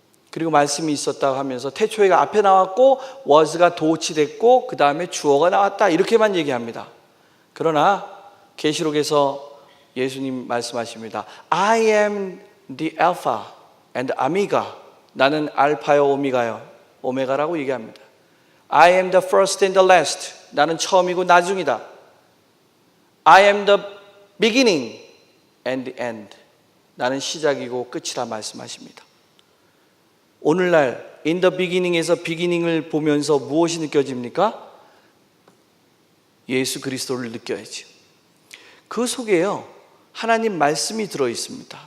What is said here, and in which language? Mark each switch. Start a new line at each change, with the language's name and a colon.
Korean: 그리고 말씀이 있었다고 하면서 태초에가 앞에 나왔고 was가 도치됐고 그 다음에 주어가 나왔다, 이렇게만 얘기합니다. 그러나 계시록에서 예수님 말씀하십니다.
English: I am the Alpha and Omega.
Korean: 나는 알파요 오메가라고 얘기합니다.
English: I am the first and the last.
Korean: 나는 처음이고 나중이다.
English: I am the beginning and the end.
Korean: 나는 시작이고 끝이라 말씀하십니다. 오늘날
English: in the beginning
Korean: 에서 beginning을 보면서 무엇이 느껴집니까? 예수 그리스도를 느껴야지. 그 속에요, 하나님 말씀이 들어 있습니다.